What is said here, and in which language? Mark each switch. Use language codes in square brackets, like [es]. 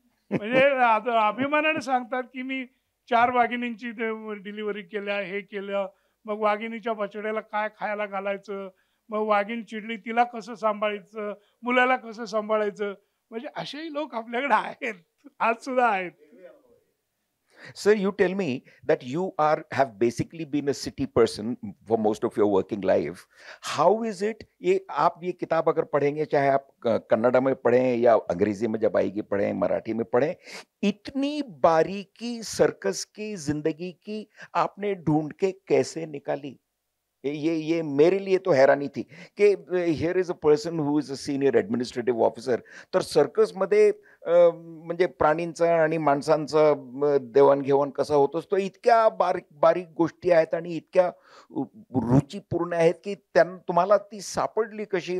[mr] म्हणजे अभिमानाने सांगतात की मी 4 वाघिणींची डिलिव्हरी केल्या, हे केलं. मग वाघिणीच्या बछड्याला काय खायला घालायचं, मग वाघीण चिडली तिला कसं सांभाळायचं, मुलाला कसं सांभाळायचं. म्हणजे असेही लोक आपल्याकडे आहेत, आज सुद्धा आहेत. [en] Sir, you tell me that you have basically been a city person for most of your working life. How is it? [hi] आप ये किताब अगर पढ़ेंगे, चाहे आप कन्नड़ा में पढ़ें या अंग्रेजी में जब आएगी पढ़ें, मराठी में पढ़ें, इतनी बारीकी सर्कस की जिंदगी की आपने ढूंढ के कैसे निकाली? ये मेरे लिए तो हैरानी थी की [en] Here is a person who is a senior administrative officer. [mr] तर सर्कसमध्ये म्हणजे प्राणींचा आणि माणसांचा देवाणघेवाण कसा होत असतो, इतक्या बारीक बारीक गोष्टी आहेत आणि इतक्या रुचीपूर्ण आहेत की तुम्हाला ती सापडली कशी?